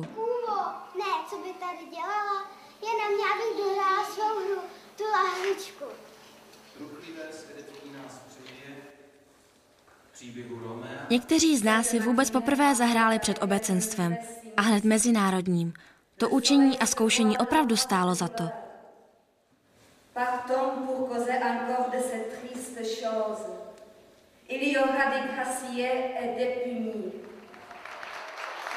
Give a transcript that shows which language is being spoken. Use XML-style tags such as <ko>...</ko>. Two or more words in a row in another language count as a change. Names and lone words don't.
<cs>Kůvo, ne, co by tady dělala? Jenom já bych dohrála svou hru, tu lahvičku. Někteří z nás si vůbec poprvé zahráli před obecenstvem a hned mezinárodním. To učení a zkoušení opravdu stálo za to.</cs> <fr>Partons pour causer encore de cette triste chose. Il y aura des graciers et des punis.</fr>